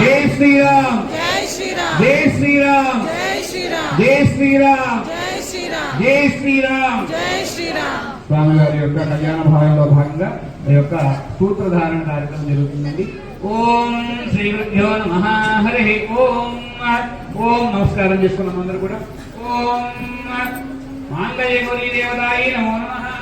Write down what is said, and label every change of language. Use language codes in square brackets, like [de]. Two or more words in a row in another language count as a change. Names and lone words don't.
[hi] जय श्री राम जय श्री राम जय श्री राम जय श्री राम जय श्री राम जय श्री राम जय श्री राम जय श्री राम [te] స్వామి వారి యొక్క కళ్యాణ భావంలో భాగంగా ఈ యొక్క సూత్రధారణ కార్యక్రమం జరుగుతుంది [sa] ఓం శ్రీ గురుభ్యో నమః హరి ఓం ఓం [te] నమస్కారం చేసుకున్నాం అందరూ కూడా [sa] ఓం మాంగళ్య గౌరీ దేవతాయ నమో నమః